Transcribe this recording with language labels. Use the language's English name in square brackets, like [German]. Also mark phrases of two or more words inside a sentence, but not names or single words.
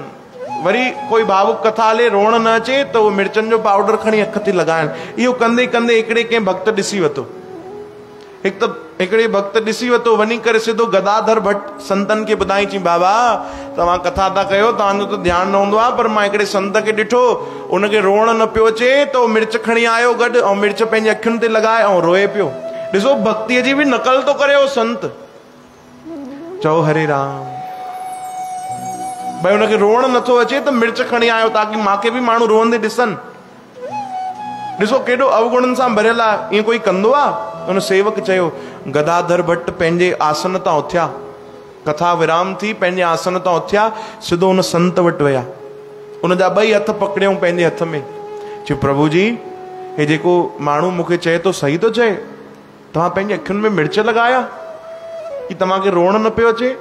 [Sindhi] वरी कोई भावुक कथा हले, रोअण न अचे, त उहो मिर्चनि जो पाउडर खणी अख ते लॻाइनि। इहो कंदे कंदे हिकिड़े कंहिं भक्त ॾिसी वरितो, हिकिड़े भक्त ॾिसी वरितो, वञी करे सिधो गदाधर भट्ट संतनि खे ॿुधाई, चई बाबा तव्हां कथा था कयो, तव्हांजो त ध्यानु न हूंदो आहे, पर मां हिकिड़े संत खे ॾिठो, उनखे रोअण न पियो अचे, त उहो मिर्च खणी आयो गॾु, ऐं मिर्च पंहिंजे अखियुनि ते लॻाए ऐं रोए पियो। ॾिसो भक्तीअ जी बि नकल थो करे उहो संत। चओ हरे राम। भाई हुनखे रोअण नथो अचे त मिर्च खणी आयो, ताकी मूंखे बि माण्हू रोअंदे ॾिसनि। ॾिसो केॾो अवगुणनि सां भरियल आहे, ईअं कोई कंदो आहे? हुन सेवक चयो। गदाधर भट्ट पंहिंजे आसन तां उथिया, कथा विराम थी, पंहिंजे आसन तां उथिया, सिधो हुन संत वटि विया, हुनजा ॿई हथ पकड़ियऊं पंहिंजे हथ में, चयो प्रभु जी हे जेको माण्हू मूंखे चए थो सही थो चए, तव्हां पंहिंजे अखियुनि में मिर्च लॻाया कि तव्हांखे रोअण न पियो अचे?